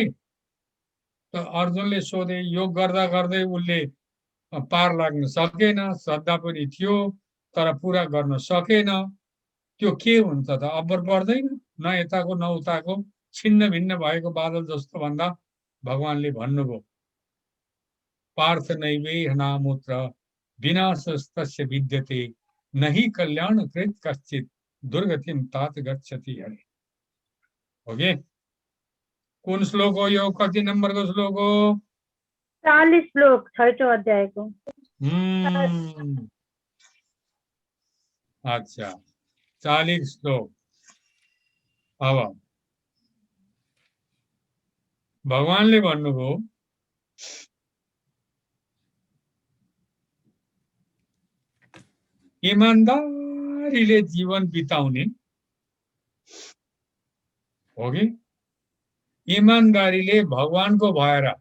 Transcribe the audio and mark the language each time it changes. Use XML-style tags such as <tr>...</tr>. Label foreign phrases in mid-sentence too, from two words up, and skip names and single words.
<ne>त अर्जुनले सोधे, योग गर्दा गर्दै उसले पार लाग्न सकेन, श्रद्धा पनि थियो तर पुरा गर्न सकेन। त्यो के हुन्छ त? अब्बर पर्दैन, न यताको न उताको छिन्न भिन्न भएको बादल जस्तो भन्दा भगवानले भन्नुभयो,</ne> <sa>पार्थ नैवेहनामुत्र विनाशस्तस्य विद्यते नहि कल्याणकृत कश्चित् दुर्गतिं तात गच्छति।</sa> <ne>अरे ओके, कुन श्लोक हो यो? कति नम्बरको श्लोक हो? 40 श्लोक 6औं अध्यायको। अच्छा, 40 श्लोक। अब भगवानले भन्नुभयो, इमानदारीले जीवन बिताउने हो कि इमानदारीले भगवानको भएर</ne>